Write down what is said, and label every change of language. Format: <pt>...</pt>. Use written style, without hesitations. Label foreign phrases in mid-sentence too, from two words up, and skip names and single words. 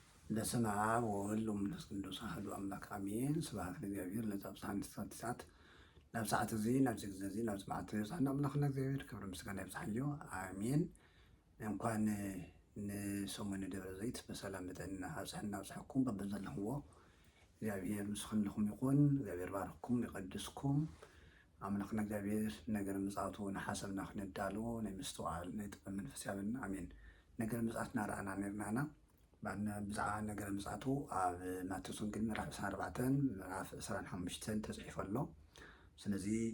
<gez>በስመ አብ ወወልድ ወመንፈስ ቅዱስ አሐዱ አምላክ አሜን። ስብሐት ለእግዚአብሔር ለዘአብጽሐነ ሰዓት</gez> <ti>ናብ ሰዓት እዚ ናብ ግዜ እዚ ናብ ሰዓት የብፅሐና አምላክና እግዚአብሔር ክብሪ ምስጋና ይብፅሐልዮ አሜን። እንኳን ንሰሙነ ደብረ ዘይት በሰላም በጤና አብፅሐና አብፅሐኩም በበዘለኽዎ እግዚአብሔር ምስ ኩልኩም ይኹን። እግዚአብሔር ባርክኩም ይቀድስኩም። አምላክና እግዚአብሔር ነገር ምጽአቱ ንሓሰብና ክነዳልዎ ናይ ምስትዋዕል ናይ ጥበብ መንፈስ ያብልና አሜን። ነገር ምጽአት ናርአና ነርናና ባና ብዛዕባ ነገር ምጽአቱ ኣብ ማቴዎስ ወንጌል ምዕራፍ 24 ምዕራፍ 25 ተጽሒፉ ኣሎ። ስለዚ</ti>